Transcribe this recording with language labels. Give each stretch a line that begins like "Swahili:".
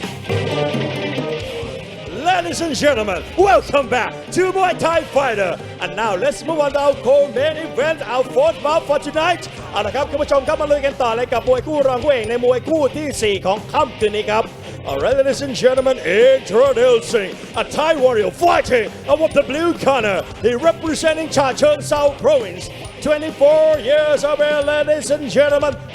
English: Ladies and gentlemen, welcome back to Muay Thai Fighter. And now let's move on to our co-main event, our fourth bout for tonight.
Thai: เอาละครับคุณผู้ชมครับมาลุยกันต่อเลยกับมวยคู่รองคู่เอกในมวยคู่ที่ 4 ของค่ำคืนนี้ครับ
English: Alright, ladies and gentlemen, introducing a Thai warrior fighting out of the blue corner. He representing Cha Cheong Sao Province. 24 years of age, ladies and gentlemen.